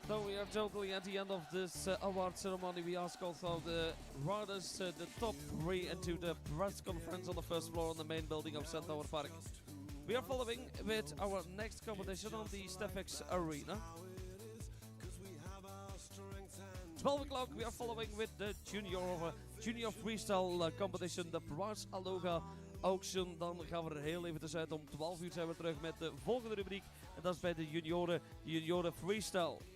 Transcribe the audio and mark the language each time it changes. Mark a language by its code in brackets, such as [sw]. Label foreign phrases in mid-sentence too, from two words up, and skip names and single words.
[en] So we are totally at the end of this award ceremony. We ask also the riders, the top three, into the press conference on the first floor on the main building of Centaur Park. We are following with our next competition on the Stefex Arena. 12 o'clock we are following with the junior freestyle competition, [nl] de Prize Aloga Auction. Dan gaan we er heel even tussenuit. Om 12 uur zijn we terug met de volgende rubriek. En dat is bij de junioren freestyle.